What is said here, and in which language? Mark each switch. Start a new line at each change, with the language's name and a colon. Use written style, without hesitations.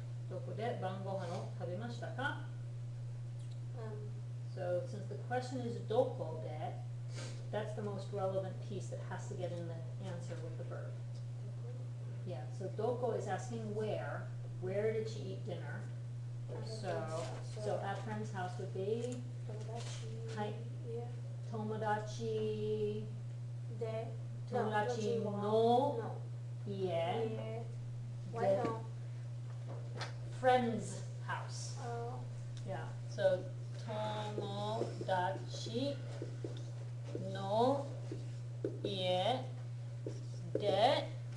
Japanese: どこで晩ご飯を食べましたか?
English: So since the question is どこで, that's the most relevant piece that has to get in the answer with the verb. Yeah, so どこ is asking where. Where did she eat dinner? So at friend's house would be
Japanese: はい友達の家
English: Why no? friend's house. Oh.
Japanese: Yeah, so 友達の家で